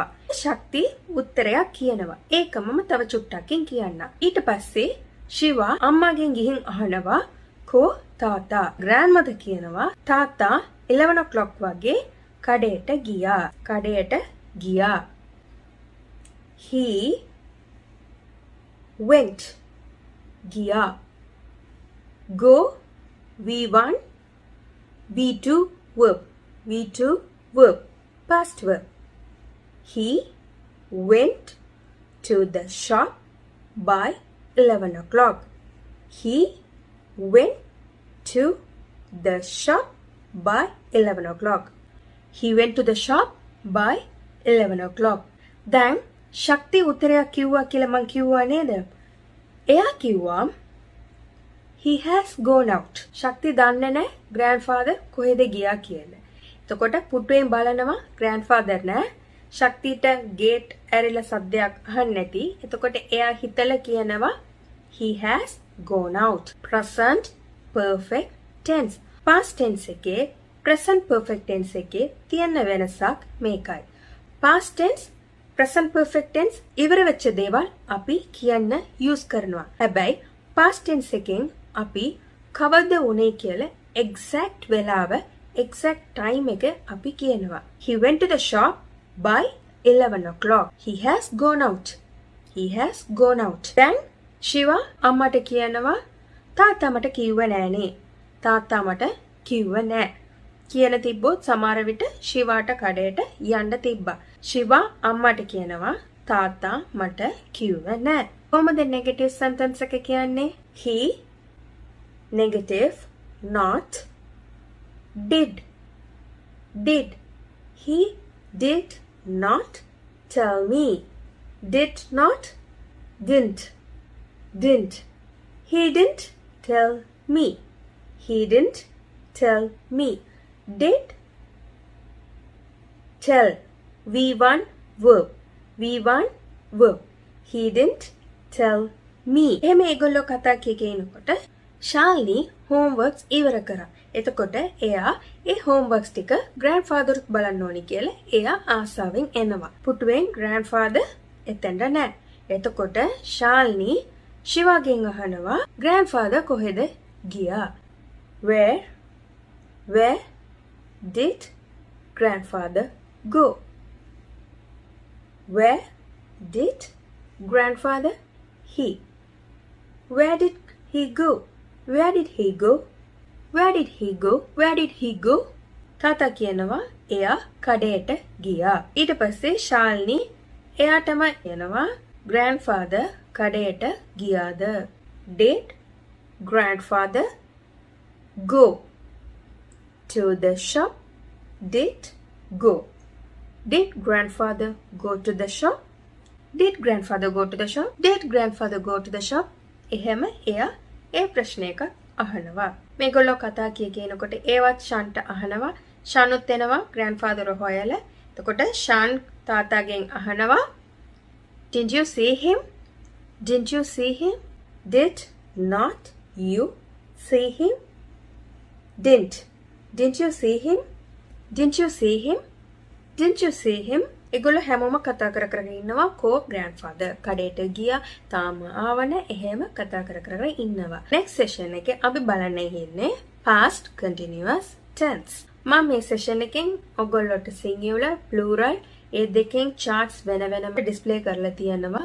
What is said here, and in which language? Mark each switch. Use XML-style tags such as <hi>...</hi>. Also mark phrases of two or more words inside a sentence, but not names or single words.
<si>ශක්ති උත්තරයක් කියනවා. ඒක මම තව චුට්ටකින් කියන්න. ඊට පස්සේ ශිවා අම්මාගෙන් ගිහින් අහනවා කෝ තාත්තා. grandmother කියනවා තාත්තා 11 o'clock වගේ කඩේට ගියා.</si> <en>He went. ගියා. Go V1 V2 verb past verb. He went to the shop by 11 o'clock. He went to the shop by 11 o'clock. He went to the shop by 11 o'clock.</en> <si>Then ශක්ති උත්තරයක් කිව්වා කියලා මං කිව්වා නේද? එයා කිව්වා</si> <en>he has gone out.</en> <si>ශක්ති දන්නේ නැහැ grandfather කොහෙද ගියා කියලා. එතකොට පුටුවෙන් බලනවා grandfather නැහැ. ශක්තිට gate ඇරිලා සද්දයක් අහන්න නැති. එතකොට එයා හිතලා කියනවා</si> <en>he has gone out. Present perfect tense. Past tense එකේ present perfect tense එකේ</en> <si>තියෙන වෙනසක් මේකයි.</si> <en>Past tense present perfect tense</en> <si>ඉවර වෙච්ච දේවල් අපි කියන්න use කරනවා. හැබැයි</si> <en>past tense</en> <si>එකෙන් අපි කවද්ද උනේ කියලා exact වෙලාව</si> <en>exact time</en> <si>එක අපි කියනවා.</si> <en>He went to the shop by 11 o'clock. He has gone out. Then</en> <si>ශිවා අම්මට කියනවා තාත්තා මට කිව්ව නෑනේ. තාත්තා මට කිව්ව නෑ. කියන තිබ්බොත් සමහර විට ශිවාට කඩේට යන්න තිබ්බා. ශිවා අම්මට කියනවා තාත්තා මට කිව්ව නෑ. කොහොමද</si> <en>negative sentence</en> <si>එක කියන්නේ?</si> <en>He negative not did. He did not tell me. Did not didn't. He didn't tell me. Did tell V1 verb V1 verb. He didn't tell me.</en> <si>එහෙම ඒගොල්ලෝ කතා කියනකොට ශාල්නී homeworks ඉවර කරා. එතකොට එයා ඒ homeworks ටික grandfather බලන්න ඕනි කියලා එයා ආසාවෙන් එනවා. පුටුවෙන් grandfather එතෙන්ද නැහැ. එතකොට ශාල්නී ශිවාගෙන් අහනවා grandfather කොහෙද ගියා?</si> <en>Where did grandfather go? Where did grandfather Where did he go? Where did he go? Where did he go? Where did he go?</en> <si>තාතා කියනවා එයා කඩේට ගියා. ඊට පස්සේ ශාල්නී එයාටම එනවා grandfather කඩේට ගියාද?</si> <en>Did grandfather go to the shop? Did go. Did grandfather go to the shop? Did grandfather go to the shop? Did grandfather go to the shop?</en> <si>එහෙම එයා ඒ ප්‍රශ්නයක අහනවා. මේගොල්ලෝ කතා කියනකොට ඒවත් ෂාන්ට අහනවා. ෂානුත් එනවා grandfather හොයලා. එතකොට ෂාන් තාතාගෙන් අහනවා</si> <en>Didn't you see him? Didn't you see him? Did not you see him? Didn't you see him? Didn't you see him? Didn't you see him?</en> <si>ඒගොල්ලෝ හැමෝම කතා කර කර ඉන්නවා කෝ grandfather කඩේට ගියා තාම ආවන එහෙම කතා කර කර ඉන්නවා.</si> <en>next session</en> <si>එකේ අපි බලන්න ඉන්නේ</si> <en>past continuous tense.</en> <si>මම මේ session එකෙන් ඔයගොල්ලෝට</si> <en>singular plural</en> <si>ඒ දෙකෙන් charts වෙන වෙනම display කරලා තියෙනවා.</si>